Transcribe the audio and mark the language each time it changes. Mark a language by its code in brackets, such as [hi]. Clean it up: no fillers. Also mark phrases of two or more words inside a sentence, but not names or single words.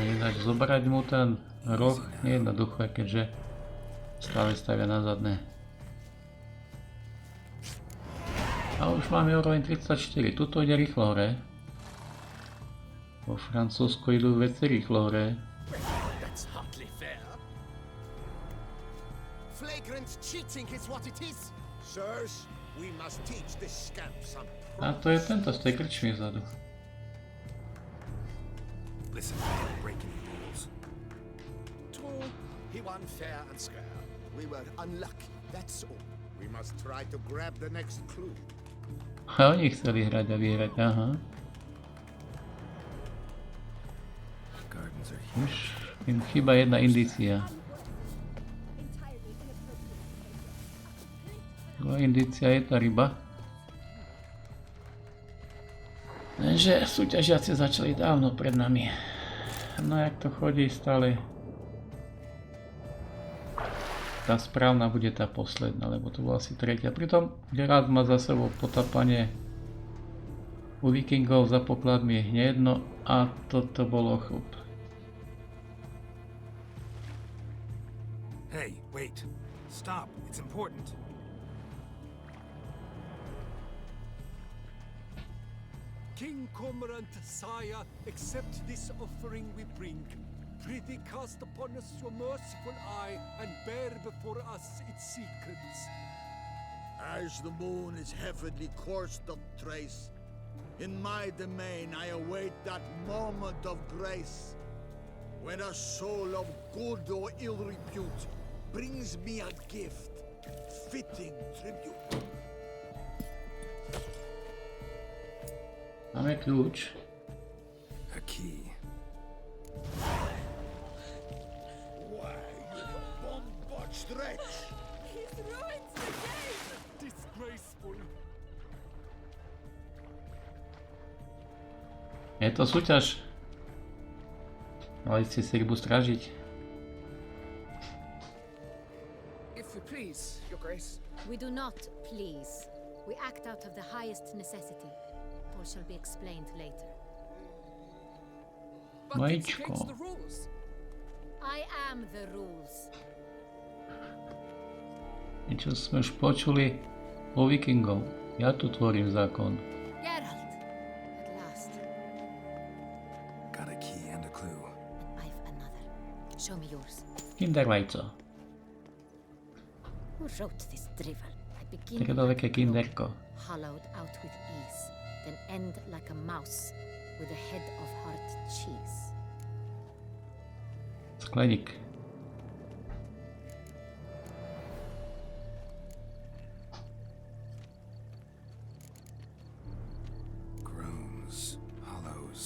[sk] Inak zobrať mu ten roh nie je jednoduché, keďže stále stavia na zadné. A už máme úroveň 34, tuto ide rýchlo hore. Vo Francúzsku idú veci rýchlo hore. [en] That's hardly fair. Flagrant cheating is what it is. Sirs, we must teach this scamp some. [sk] A to je tento z tej krčmy vzadu. [en] Listen, breaking rules. True, he won fair and square. We were unlucky, that's all. We must try to grab the next clue. [sk] A oni chceli hrať a vyhrať, aha. [en] Gardens are [sk] Už im chýba jedna indícia. Druhá indícia je tá ryba. Lenže súťažiaci začali dávno pred nami. No jak to chodí stále. Tá správna bude tá posledná, lebo to bola asi tretia. Pritom Gerald má za sebou potapanie u vikingov za pokladmi nejedno a toto bolo chlup. [en] Hey, wait. Stop. It's important. King Cormorant, sire, accept this offering we bring. Prithee cast upon us your merciful eye, and bear before us its secrets. As the moon is heavily coursed of trace, in my domain I await that moment of grace, when a soul of good or ill repute brings me a gift, fitting tribute. [sk] Máme kľúč. [en] A key. Why, you bombarded wretch! He's ruined the game! Disgraceful. [sk] Je to súťaž. Mali ste si rybu strážiť. [en] If we please, Your Grace. We do not please. We act out of the highest necessity. All shall be explained later. But it's [sk] Majčko. [en] against the rules. I am the rules. [sk] Niečo sme už počuli o vikingov. Ja tu tvorím zákon. [en] Gerald! At last. Got a key and a clue. I've another. Show me yours. [sk] Kindervajco. [en] Who wrote this drivel? I begin [sk] Také veľké kinderko. [en] hollowed out with ease, then end like a mouse with a head of hard cheese. [sk] Skleník. [en] Groans, hollows.